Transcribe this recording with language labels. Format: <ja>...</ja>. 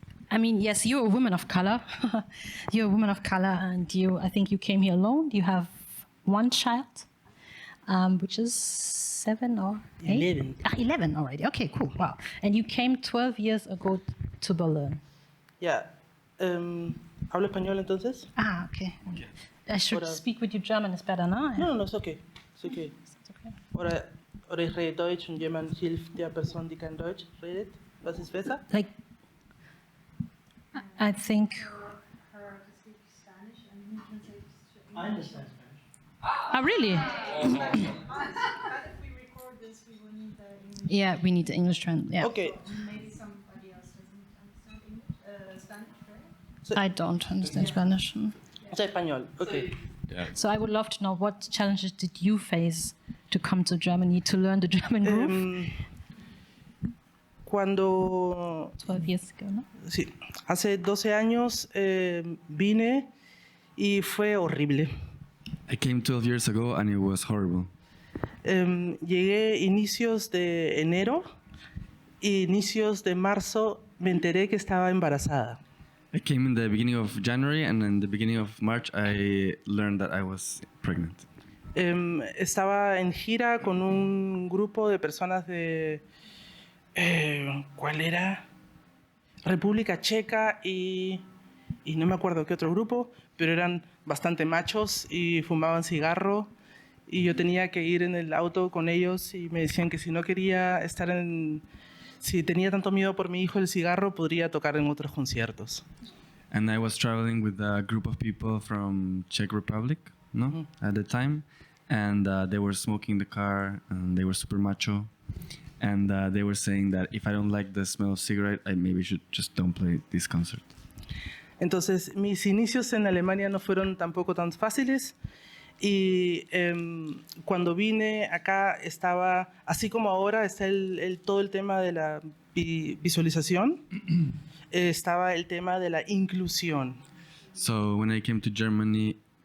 <en>I mean, yes, you're a woman of color. You're a woman of color, and I think you came here alone. You have 1 child, which is 7 or 8? 11. 11 already. Okay, cool. Wow. And you came 12 years ago to Berlin. Ya.</en> <es>¿Hablo español entonces?</es> <en>Ah, okay. I should</en> <de>Oder-</de> <en>speak with you German. It's better, no?</en> <de>No, ist okay. Ist okay.</de> <en>It's okay.</en> <de>Oder ich rede Deutsch und jemand hilft der Person, die kein Deutsch redet. Was ist besser?</de> <en>Like, I think. I understand Spanish. Ah, really? Yeah, we need the English trend. Yeah. Okay. I don't understand Spanish.</en> <es>Sé español. Okay.</es> <en>So I would love to know what challenges did you face to come to Germany to learn the German groove?</en> <es>Cuando</es> <en>12 years ago, no?</en> <es>sí, hace 12 años vine y fue horrible.</es> <en>I came 12 years ago and it was horrible.</en> <es>Llegué inicios de enero y inicios de marzo me enteré que estaba embarazada.</es> <en>I came in the beginning of January and in the beginning of March I learned that I was pregnant.</en> <es>Estaba en gira con un grupo de personas de... ¿cuál era? República Checa y no me acuerdo qué otro grupo, pero eran bastante machos y fumaban cigarro y yo tenía que ir en el auto con ellos y me decían que si no quería estar si tenía tanto miedo por mi hijo el cigarro, podría tocar en otros conciertos.</es> <en>And I was traveling with a group of people from Czech Republic, no, at the time, and they were smoking the car, and they were super macho, and they were saying that if I don't like the smell of cigarette, I maybe should just don't play this concert.</en> <es>Entonces, mis inicios en Alemania no fueron tampoco tan fáciles y cuando vine acá estaba, así como ahora está todo el tema de la visualización, estaba el tema de la inclusión.</es> <en>So when I came to Germany,</en>